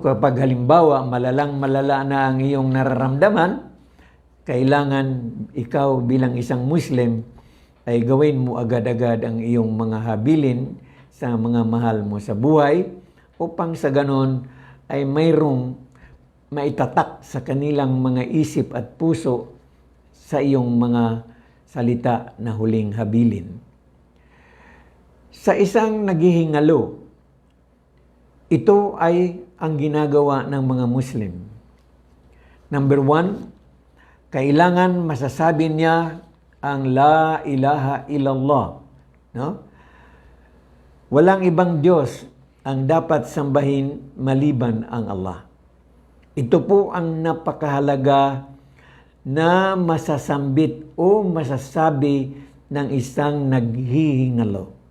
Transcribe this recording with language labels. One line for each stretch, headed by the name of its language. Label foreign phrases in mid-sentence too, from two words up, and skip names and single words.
Filipino: Kapag halimbawa, malala na ang iyong nararamdaman, kailangan ikaw bilang isang Muslim ay gawin mo agad-agad ang iyong mga habilin sa mga mahal mo sa buhay upang sa ganon ay mayroong maitatak sa kanilang mga isip at puso sa iyong mga salita na huling habilin. Sa isang naghihingalo, ito ay ang ginagawa ng mga Muslim. Number 1, kailangan masasabi niya ang
Arabic: لا إله إلا الله.
Filipino: No? Walang ibang Diyos ang dapat sambahin maliban ang Allah. Ito po ang napakahalaga na masasambit o masasabi ng isang naghihingalo.